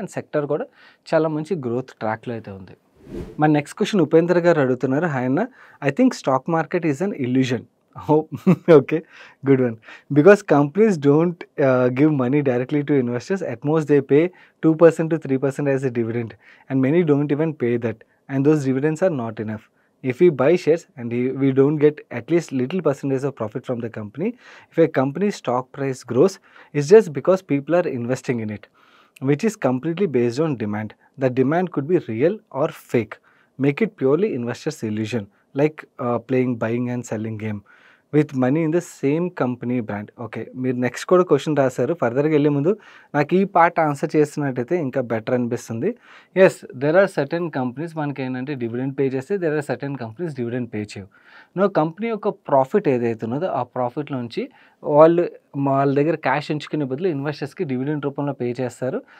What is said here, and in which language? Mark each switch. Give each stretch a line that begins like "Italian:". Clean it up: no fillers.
Telugu: And sector కూడా చాలా మంచి గ్రోత్ ట్రాక్‌లో అయితే ఉంది. మన నెక్స్ట్ క్వెషన్ ఉపేంద్ర గారు అడుగుతున్నారు.
English: Hi అన్న, I think stock market is an illusion. Hope okay, good one. Because companies don't give money directly to investors. At most they pay 2% to 3% as a dividend and many don't even pay that and those dividends are not enough. If we buy shares and we don't get at least little percentage of profit from the company, if a company's stock price grows, it's just because people are investing in it, which is completely based on demand. The demand could be real or fake. Make it purely investor's illusion, like playing buying and selling game with money in the same company brand.
Telugu: Okay, మీరు next కూడా question రాశారు. ఫర్దర్గా వెళ్ళే ముందు నాకు ఈ part answer చేస్తున్నట్టయితే ఇంకా better అనిపిస్తుంది.
English: Yes, there are certain companies మనకి ఏంటంటే dividend pay చేస్తే, there are certain companies dividend pay చేయవు.
Telugu: నో, కంపెనీ యొక్క ప్రాఫిట్ ఏదైతే ఉన్నదో ఆ ప్రాఫిట్ నుంచి వాళ్ళు వాళ్ళ దగ్గర క్యాష్ ఉంచుకునే బదులు ఇన్వెస్టర్స్కి డివిడెండ్ రూపంలో పే చేస్తారు.